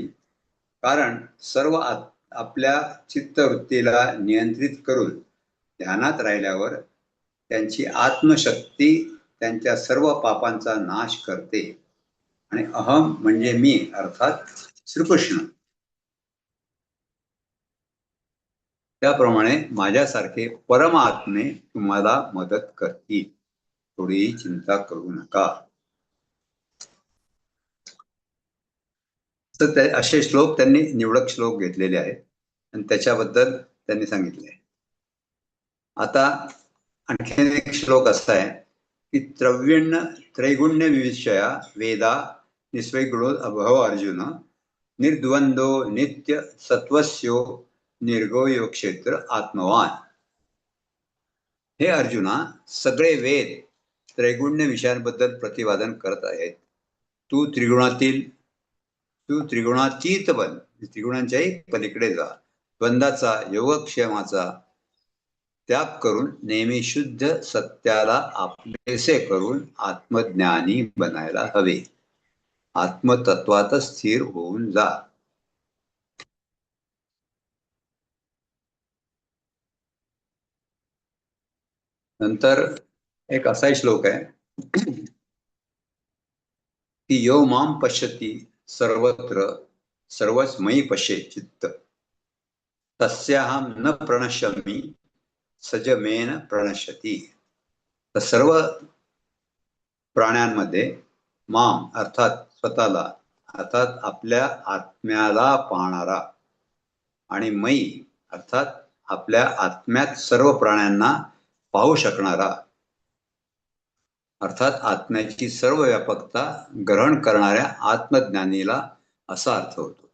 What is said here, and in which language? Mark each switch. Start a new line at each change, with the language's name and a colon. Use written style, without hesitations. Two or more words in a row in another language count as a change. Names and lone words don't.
Marathi: कारण सर्व आपल्या चित्तवृत्तीला नियंत्रित करून ध्यानात राहिल्यावर त्यांची आत्मशक्ती त्यांच्या सर्व पापांचा नाश करते आणि अहम म्हणजे मी अर्थात श्रीकृष्ण त्याप्रमाणे माझ्यासारखे परमात्मे तुम्हाला मदत करतील, थोडीही चिंता करू नका. तर असे श्लोक त्यांनी निवडक श्लोक घेतलेले आहेत आणि त्याच्याबद्दल त्यांनी सांगितले. आता आणखीन एक श्लोक असा आहे की
Sanskrit: त्रैगुण्य विविषया वेदा निस्वैगुणो अभव अर्जुन निर्द्वंदो नित्य सत्वस्यो निर्गोयो क्षेत्र आत्मवान.
Marathi: हे अर्जुना, सगळे वेद त्रैगुण्य विषयांबद्दल प्रतिपादन करत आहेत. तू त्रिगुणातीत बन, त्रिगुणांच्याही पलीकडे जा, द्वंद्वाचा योगक्षेमाचा त्याग करून नेहमी शुद्ध सत्याला आपलेसे करून आत्मज्ञानी बनायला हवे. आत्मतत्वात स्थिर होऊन जा. नंतर एक असाही श्लोक आहे की
Sanskrit: यो माम पश्यति सर्वत्र सर्वच मयि पश्ये चित्त तस्याहम न प्रणश्यामि सजमेन प्रणश्यति.
Marathi: तर सर्व प्राण्यांमध्ये माम अर्थात स्वतःला अर्थात आपल्या आत्म्याला पाहणारा आणि मयी अर्थात आपल्या आत्म्यात सर्व प्राण्यांना पाहू शकणारा अर्थात आत्म्याची सर्व व्यापकता ग्रहण करणाऱ्या आत्मज्ञानीला असा अर्थ होतो.